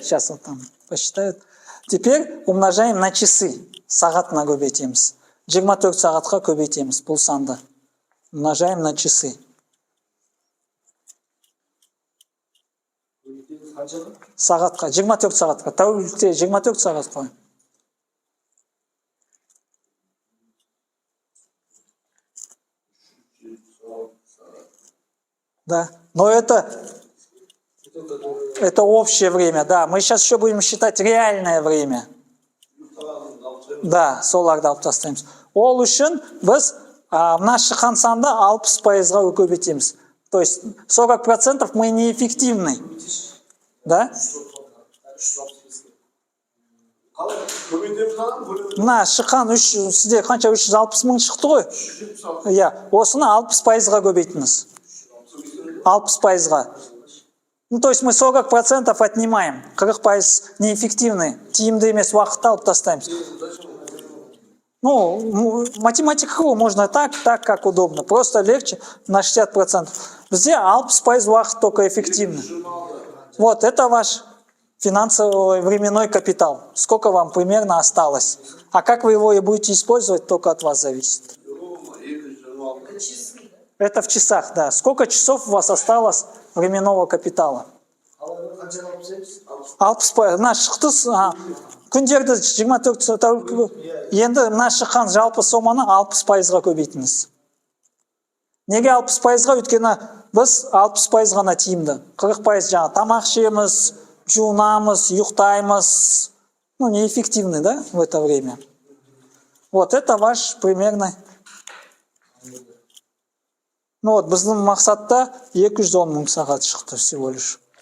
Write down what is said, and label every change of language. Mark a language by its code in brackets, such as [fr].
[ru] Сейчас вот там посчитают. Теперь умножаем на часы. [kk] Сағатына көбейтеміз. 24 сағатқа көбейтеміз бұл санды. [ru] Умножаем на часы. [kk] Сағатқа, 24 сағатқа. Тәулікте 24 сағат қой. [ru] Да, но это общее время, да. Мы сейчас еще будем считать реальное время. [kk] Да, соларды алып тастаймыз. Ол үшін біз мына шыққан санды 60%-ға көбейтеміз. [ru] То есть 40% мы неэффективны. Да? [kk] Мына шыққан сізде қанша 360 мың шықты ғой? Иә, осыны 60%-ға көбейтіңіз. 60%-ға. [ru] Ну, то есть мы 40% отнимаем. 40% неэффективны. [kk] Тиімді емес уақытта алып тастаймыз. [ru] Ну, математика можно так, как удобно. Просто легче на 60%. [kk] Бізде 60% уақыт [ru] только эффективны. Вот, это ваш финансовый временной капитал. Сколько вам примерно осталось? А как вы его и будете использовать, только от вас зависит. Это в часах, да. Сколько часов у вас осталось временного капитала? 60%. [kk] Мына шықты күндерді 24 тәулік. Енді мына шыққан жалпы соманы 60%-ға көбейтіңіз. Неге 60%-ға? Өйткені біз 60% ғана тиімді. 40% жаңа тамақ ішеміз, жуынамыз, ұйықтаймыз. [ru] Ну, неэффективны, да, в это время. Вот это ваш примерный. Ну вот, [kk] біздің мақсатта 210 мың сағат шықты [ru] всего лишь.